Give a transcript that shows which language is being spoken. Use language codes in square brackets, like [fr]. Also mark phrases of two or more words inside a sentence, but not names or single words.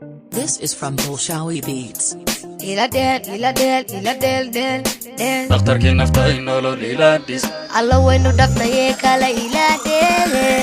[en] This is from Bolshawi Beats. [so] Ila del, ila del, ila del, del, del. Dhakhtarkii nafta ay nolol ila dhis. Alla waynu dhafnaye kala ila del.